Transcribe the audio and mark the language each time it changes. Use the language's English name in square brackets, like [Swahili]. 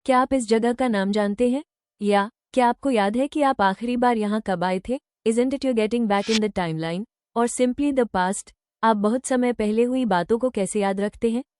[Hindi] क्या आप इस जगह का नाम जानते हैं? या क्या आपको याद है कि आप आखिरी बार यहाँ कब आए थे? [English] Isn't it you getting back in the timeline? और simply the past? [Hindi] आप बहुत समय पहले हुई बातों को कैसे याद रखते हैं?